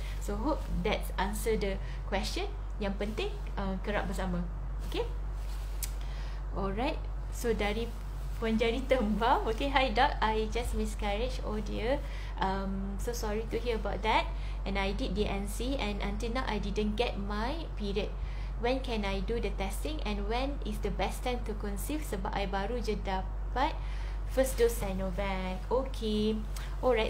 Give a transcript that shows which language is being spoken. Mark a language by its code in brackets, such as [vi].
[en] So hope that answer the question. [ms] Yang penting kerap bersama. Okay. Alright. So dari Puan Jari Tembam. [en] Okay, hi doc, I just miscarriage. Oh dear. So sorry to hear about that. And I did DNC and until now I didn't get my period. When can I do the testing and when is the best time to conceive? [ms] Sebab I baru je dapat first dose Sinovac. Okay. Alright.